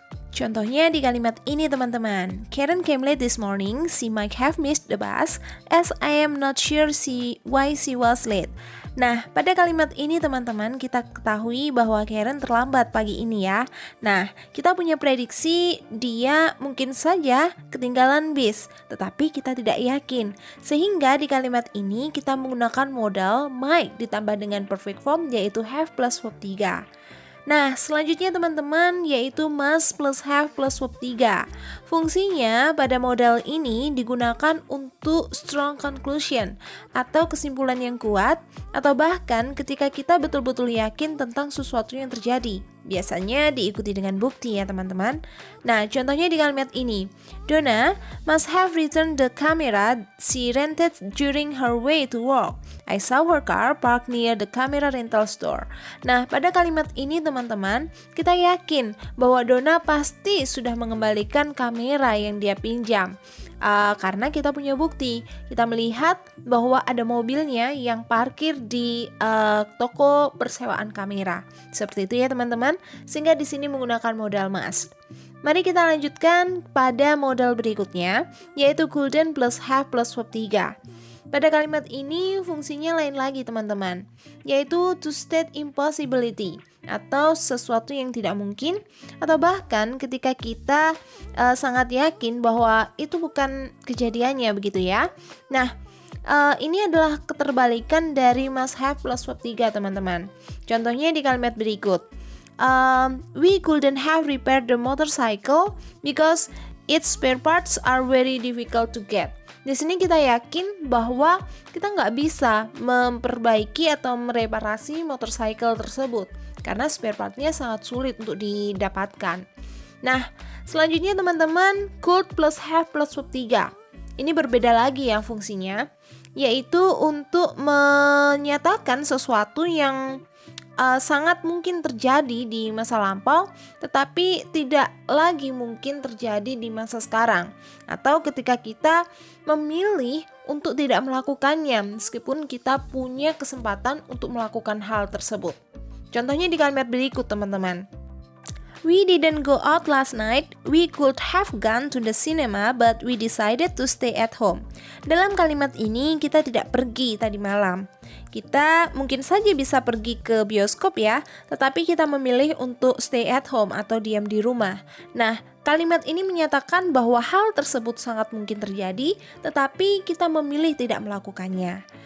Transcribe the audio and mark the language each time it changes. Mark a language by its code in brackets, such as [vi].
[id] Contohnya di kalimat ini teman-teman, [en] Karen came late this morning, she might have missed the bus as I am not sure why she was late. [id] Nah, pada kalimat ini teman-teman kita ketahui bahwa Karen terlambat pagi ini ya. Nah, kita punya prediksi dia mungkin saja ketinggalan bis, tetapi kita tidak yakin. Sehingga di kalimat ini kita menggunakan modal might ditambah dengan perfect form yaitu have plus verb 3. Nah, selanjutnya teman-teman yaitu must plus have plus verb 3. Fungsinya pada modal ini digunakan untuk strong conclusion atau kesimpulan yang kuat, atau bahkan ketika kita betul-betul yakin tentang sesuatu yang terjadi. Biasanya diikuti dengan bukti ya teman-teman. Nah, contohnya di kalimat ini, [en] Donna must have returned the camera she rented during her way to work. I saw her car parked near the camera rental store. [id] Nah, pada kalimat ini teman-teman, kita yakin bahwa Donna pasti sudah mengembalikan kamera yang dia pinjam. Karena kita punya bukti, kita melihat bahwa ada mobilnya yang parkir di toko persewaan kamera. Seperti itu ya teman-teman, sehingga di sini menggunakan modal must. Mari kita lanjutkan pada modal berikutnya, yaitu couldn't plus have plus verb 3. Pada kalimat ini fungsinya lain lagi teman-teman, yaitu [en] to state impossibility [id] atau sesuatu yang tidak mungkin, atau bahkan ketika kita sangat yakin bahwa itu bukan kejadiannya begitu ya. Nah, ini adalah keterbalikan dari must have plus verb 3 teman-teman. Contohnya di kalimat berikut, [en] we couldn't have repaired the motorcycle because its spare parts are very difficult to get. [id] Di sini kita yakin bahwa kita nggak bisa memperbaiki atau mereparasi motorcycle tersebut karena spare partnya sangat sulit untuk didapatkan. Nah, selanjutnya teman-teman, could plus have plus verb 3. Ini berbeda lagi ya fungsinya, yaitu untuk menyatakan sesuatu yang sangat mungkin terjadi di masa lampau, tetapi tidak lagi mungkin terjadi di masa sekarang, atau ketika kita memilih untuk tidak melakukannya meskipun kita punya kesempatan untuk melakukan hal tersebut. Contohnya di kalimat berikut teman-teman, [en] we didn't go out last night. We could have gone to the cinema, but we decided to stay at home. [id] Dalam kalimat ini kita tidak pergi tadi malam. Kita mungkin saja bisa pergi ke bioskop ya, tetapi kita memilih untuk [en] stay at home [id] atau diam di rumah. Nah, kalimat ini menyatakan bahwa hal tersebut sangat mungkin terjadi, tetapi kita memilih tidak melakukannya.